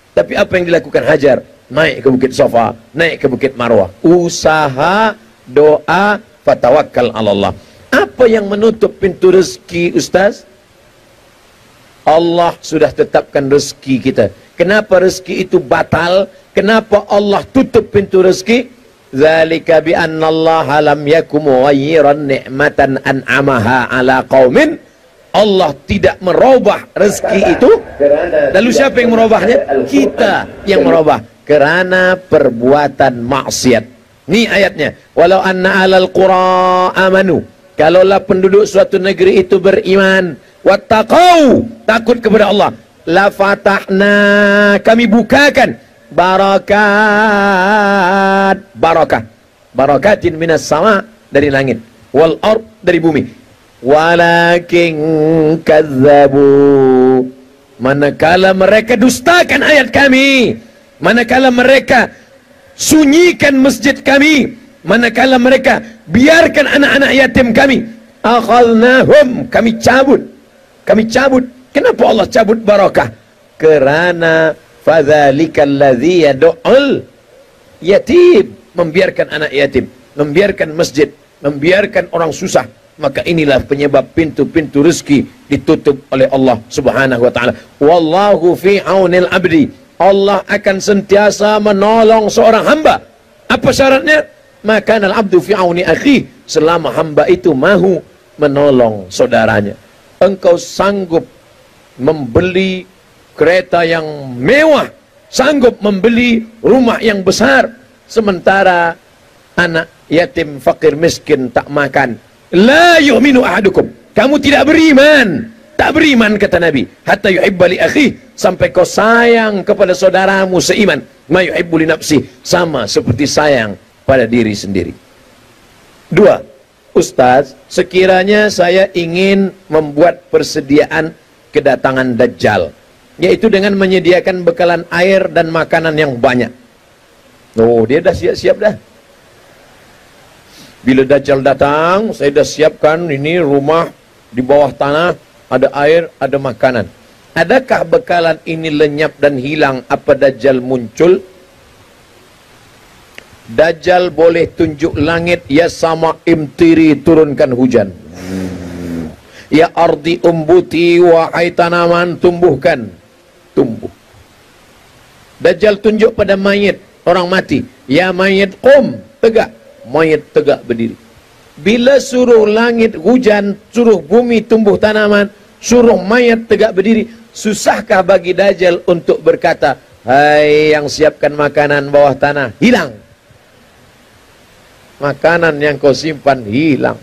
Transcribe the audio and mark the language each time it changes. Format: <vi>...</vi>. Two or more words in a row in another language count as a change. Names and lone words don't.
<ms>Tapi apa yang dilakukan Hajar? naik ke Bukit Safa, naik ke Bukit Marwah. Usaha, doa,</ms> <ar>فتوكل على الله.</ar> <ms>Apa yang menutup pintu rezeki, Ustaz? Allah sudah tetapkan rezeki kita. Kenapa rezeki itu batal? Kenapa Allah tutup pintu rezeki?</ms> <ar>ذلك بأن الله لم يك مغيرا نعمة أنعمها على قوم.</ar> <ms>Allah tidak merubah rezeki itu. Lalu siapa yang merubahnya? Kita yang merubah karena perbuatan maksiat. Ini ayatnya.</ms> <ar>ولو أن على القرى آمنوا.</ar> <ms>Kalaulah penduduk suatu negeri itu beriman, wattaqau, takut kepada Allah,</ms> <ar>لفتحنا,</ar> <ms>kami bukakan</ms> <ar>بركات، بركات من السماء,</ar> <ms>dari langit,</ms> <ar>والأرض,</ar> <ms>dari bumi.</ms> <ar>ولكن كذبوا,</ar> <ms>manakala mereka dustakan ayat kami, manakala mereka sunyikan masjid kami, manakala mereka biarkan anak-anak yatim kami, akhadnahum, kami cabut. Kenapa Allah cabut barakah?</ms> <ar>Kerana فذلك الذي يدع اليتيم,</ar> <ms>membiarkan anak yatim, membiarkan masjid, membiarkan orang susah. Maka inilah penyebab pintu-pintu rezeki ditutup oleh Allah</ms> <ar>سبحانه وتعالى. والله في عون العبد.</ar> <ms>Allah akan sentiasa menolong seorang hamba. Apa syaratnya?</ms> <ar>Maka العبد في عون أخي,</ar> <ms>selama hamba itu mahu menolong saudaranya. Engkau sanggup membeli kereta yang mewah, sanggup membeli rumah yang besar, sementara anak yatim fakir miskin tak makan.</ms> <ar>لا يؤمن أحدكم,</ar> <ms>kamu tidak beriman. Tak beriman, kata Nabi,</ms> <ar>حتى يحب لأخي,</ar> <ms>sampai kau sayang kepada saudaramu seiman,</ms> <ar>ما يحب لنفسي,</ar> <ms>sama seperti sayang pada diri sendiri. Dua, Ustaz, sekiranya saya ingin membuat persediaan kedatangan Dajjal, yaitu dengan menyediakan bekalan air dan makanan yang banyak. Oh, dia dah siap-siap dah. Bila Dajjal datang, saya dah siapkan ini rumah di bawah tanah, ada air, ada makanan. Adakah bekalan ini lenyap dan hilang apa Dajjal muncul? Dajjal boleh tunjuk langit,</ms> <ar>يا سماء أمطري,</ar> <ms>turunkan hujan.</ms> <ar>يا أرض أنبتي,</ar> <ms>wahai tanaman tumbuhkan, tumbuh. Dajjal tunjuk pada mayit, orang mati,</ms> <ar>يا ميت قم,</ar> <ms>tegak, mayit tegak berdiri. Bila suruh langit hujan, suruh bumi tumbuh tanaman, suruh mayat tegak berdiri, susahkah bagi Dajjal untuk berkata, hai yang siapkan makanan bawah tanah, hilang. Makanan yang kau simpan hilang.</ms>